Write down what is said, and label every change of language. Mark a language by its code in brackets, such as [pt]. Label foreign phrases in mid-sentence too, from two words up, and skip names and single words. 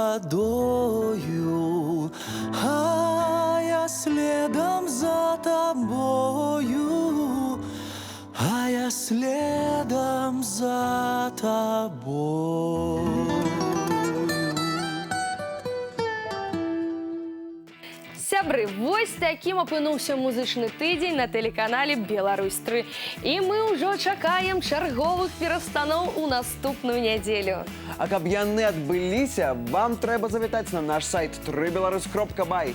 [ru] водою, а я следом за тобою, а я следом за тобою. [be] Сябры, вось таким апынуўся музычны тыдзень на тэлеканале Беларусь-3. І мы ўжо чакаем чарговых перастаноў у наступную нядзелю. А каб яны адбыліся, вам трэба завітаць на наш сайт www.беларусь.бай.